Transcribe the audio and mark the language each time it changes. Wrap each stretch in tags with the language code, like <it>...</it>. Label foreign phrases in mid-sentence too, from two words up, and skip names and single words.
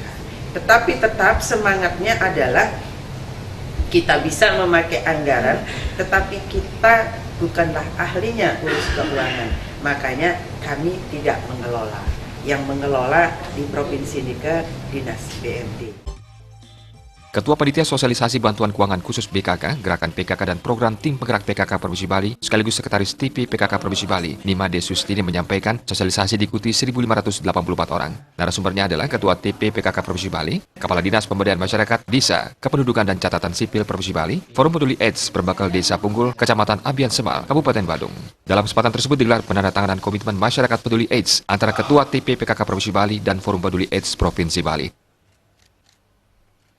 <id>Tetapi tetap semangatnya adalah kita bisa memakai anggaran, tetapi kita bukanlah ahlinya urus keuangan. Makanya kami tidak mengelola. Yang mengelola di provinsi ini ke Dinas BMD. Ketua Panitia Sosialisasi Bantuan Keuangan Khusus BKK, Gerakan PKK dan Program Tim Penggerak PKK Provinsi Bali, sekaligus Sekretaris TP PKK Provinsi Bali, Nima D. Sustini menyampaikan sosialisasi diikuti 1.584 orang. Narasumbernya adalah Ketua TP PKK Provinsi Bali, Kepala Dinas Pemberdayaan Masyarakat, Desa, Kependudukan dan Catatan Sipil Provinsi Bali, Forum Peduli AIDS Berbakal Desa Punggul, Kecamatan Abian Semal, Kabupaten Badung. Dalam kesempatan tersebut digelar penandatanganan komitmen masyarakat peduli AIDS antara Ketua TP PKK Provinsi Bali dan Forum Peduli AIDS Provinsi Bali.</id>